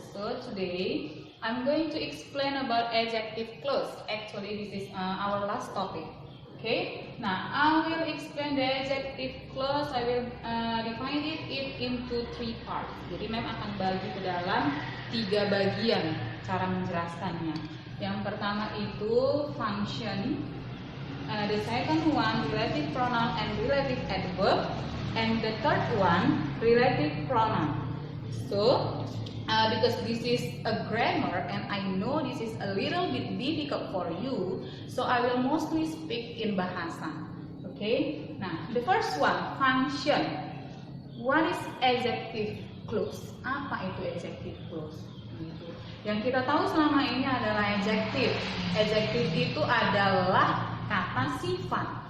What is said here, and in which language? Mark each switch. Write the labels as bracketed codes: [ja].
[en] So today I'm going to explain about adjective clause. Actually, this is our last topic. Okay. Now I will explain the adjective clause. I will divide it into three parts. [id] Jadi mem akan bagi ke dalam 3 bagian cara menjelaskannya. Yang pertama itu function. [en] The second one relative pronoun and relative adverb. And the third one, relative pronoun. So, because this is a grammar and I know this is a little bit difficult for you, so I will mostly speak in bahasa. Okay? Now, the first one, function. What is adjective clause? [id] Apa itu adjective clause? Gitu. Yang kita tahu selama ini adalah adjective. Adjective itu adalah kata sifat.